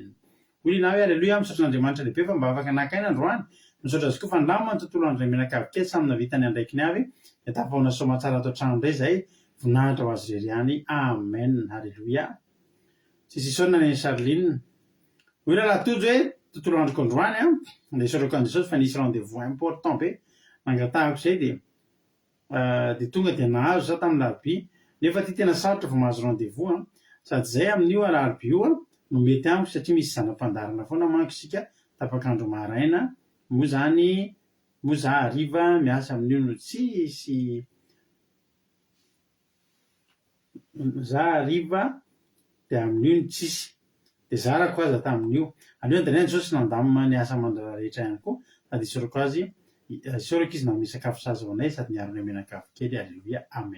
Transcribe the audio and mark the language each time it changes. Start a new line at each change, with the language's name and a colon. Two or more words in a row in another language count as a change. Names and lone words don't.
Malagasy: Hoy na hoe alleluia misaotra an'Andriamanitra lehibe fa mba afaka nakaina androany misaotra azy koa fa ndamina ny tontolo andro ny amenakavy kely samina vitany andraikiny avy dia tapahona soma tsara atao trano indray izay voninahitra ho azy rery ihany amen alleluia. Tsisy isaona ny Charline. Hoy raha tojo hoe tontolo androko androany dia isaorako an Jesosy fa nisy
French: rendez-vous important
Malagasy: be nangatahako izay dia tonga dia nahazo za tamin'ny larobia nefa ty tena sarotra vao mahazo rendez-vous sady izay amin'io larobia io no mety amiko satria misy zanam-pandarana foana manko isika tapakandro maraina moa zany moa za hariva miasa amin'io no tsisy za hariva dia amin'io no tsisy dia zarako aza tamin'io aleo andaniana Jesosy nandamina ny asa mandora rehetra ihany koa sady isaorako azy isaorako izy nanome sakafo sazy ho anay sady niaro ny amenakavy kely alleluia amen.